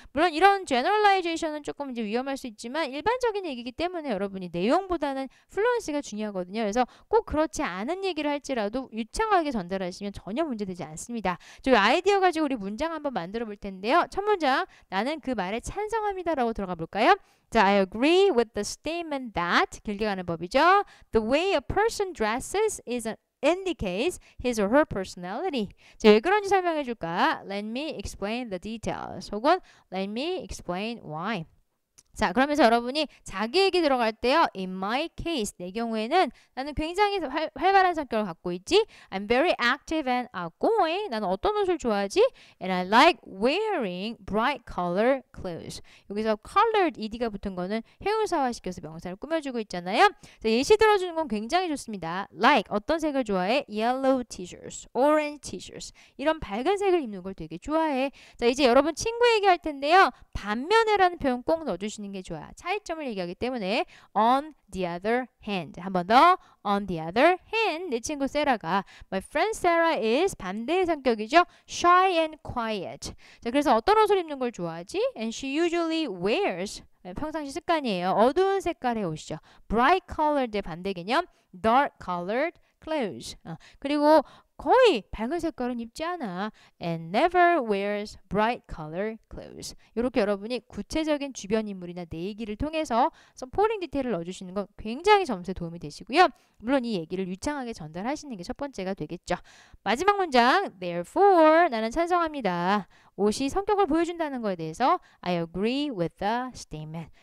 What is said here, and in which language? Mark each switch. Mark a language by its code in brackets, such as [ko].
[ko] 물론 이런 generalization은 조금 이제 위험할 수 있지만 일반적인 얘기이기 때문에 여러분이 내용보다는 플루언시가 중요하거든요. 그래서 꼭 그렇지 않은 얘기를 할지라도 유창하게 전달하시면 전혀 문제되지 않습니다. 저 아이디어 가지고 우리 문장 한번 만들어 볼 텐데요. 첫 문장, 나는 그 말에 찬성합니다 라고 들어가 볼까요? [en] 자, I agree with the statement that, 길게 가는 법이죠. The way a person dresses indicates his or her personality. [ko] 자, 왜 그런지 설명해 줄까? [en] Let me explain the details. [ko] 혹은 [en] Let me explain why. [ko] 자, 그러면서 여러분이 자기 얘기 들어갈 때요. [en] In my case, [ko] 내 경우에는 나는 굉장히 활발한 성격을 갖고 있지. [en] I'm very active and outgoing. [ko] 나는 어떤 옷을 좋아하지? [en] And I like wearing bright color clothes. [ko] 여기서 colored ed가 붙은 거는 형용사화시켜서 명사를 꾸며주고 있잖아요. 자, 예시 들어주는 건 굉장히 좋습니다. Like, 어떤 색을 좋아해? [en] Yellow t-shirts, orange t-shirts. [ko] 이런 밝은 색을 입는 걸 되게 좋아해. 자, 이제 여러분 친구 얘기할 텐데요. 반면에라는 표현 꼭 넣어주시는 게 좋아요. 차이점을 얘기하기 때문에 [en] on the other hand. [ko] 한 번 더 [en] on the other hand. [ko] 내 친구 세라가 [en] my friend Sarah is [ko] 반대의 성격이죠. [en] shy and quiet. [ko] 자, 그래서 어떤 옷을 입는 걸 좋아하지? [en] And she usually wears [ko] 평상시 습관이에요. 어두운 색깔의 옷이죠. [en] bright colored [ko] 의 반대 개념 [en] dark colored clothes. [ko] 그리고 거의 밝은 색깔은 입지 않아. [en] And never wears bright color clothes. [ko] 이렇게 여러분이 구체적인 주변 인물이나 내 얘기를 통해서 서포팅 디테일을 넣어주시는 건 굉장히 점수에 도움이 되시고요. 물론 이 얘기를 유창하게 전달하시는 게 첫 번째가 되겠죠. 마지막 문장 Therefore, 나는 찬성합니다. 옷이 성격을 보여준다는 거에 대해서 [en] I agree with the statement.